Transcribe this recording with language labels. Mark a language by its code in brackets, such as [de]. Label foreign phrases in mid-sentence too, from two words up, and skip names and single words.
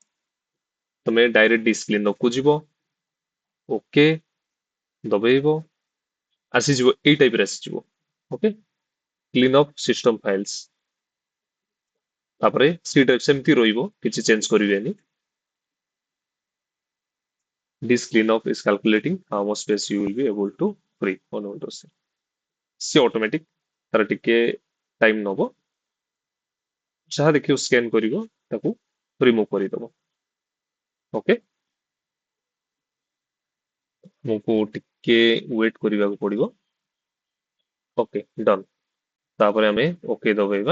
[or] ତମେ [en] direct disk clean up [or] କୁ ଯିବ। ଓକେ ଦବେଇବ, ଆସିଯିବ ଏଇ ଟାଇପ ରେ ଆସିଯିବ। [en] OK, clean up system files. [or] ତାପରେ [en] C drive [or] ସେମିତି ରହିବ, କିଛି ଚେଞ୍ଜ କରିବେନି। [en] This cleanup is calculating how much space you will be able to free on Windows। [or] ସେ ଅଟୋମେଟିକ ତାର ଟିକେ ଟାଇମ ନବ, ଯାହା ଦେଖିବ ସ୍କାନ କରିବ ତାକୁ ରିମୁଭ କରିଦବ। ଓକେ, ତୁମକୁ ଟିକେ ୱେଟ୍ କରିବାକୁ ପଡିବ। [en] OK done. [or] ତାପରେ ଆମେ ଓକେ ଦବାଇବା।